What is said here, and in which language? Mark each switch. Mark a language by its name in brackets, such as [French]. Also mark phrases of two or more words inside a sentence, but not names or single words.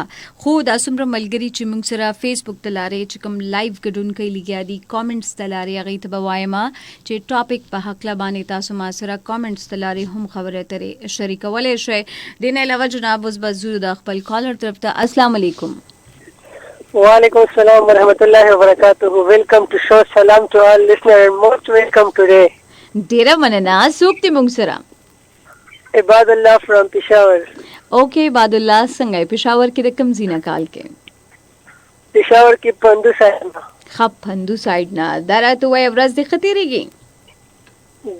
[Pashto] خو دا څومره ملګري چې موږ سره فیسبوک ته لارې چې کوم لایو ګډون کوي لګیا دي کامنټس ته لارې هغې ته به وایم چې ټاپک په هکله باندې تاسو ما سره کامنټس ته لارې هم خبرې اترې شریکولی شئ. دین علاوه جناب اوس به ځو د خپل کالر طرف ته. [Arabic] السلام علیکم. وعلیکم السلام ورحمۃ اللہ وبرکاتہ. [English] Welcome to show. Salam to all listener and most welcome today. [Pashto] ډیره مننه. څوک دی موږ سره؟ عباد الله فرام پېښور. اوکے عباد الله څنګه پېښور کې د کوم ځای نه کال کې؟ پېښور کې پندو سایډ نه. ښه پندو سایډ نه. دا راته وایه ورځ دې ښه تېرېږي؟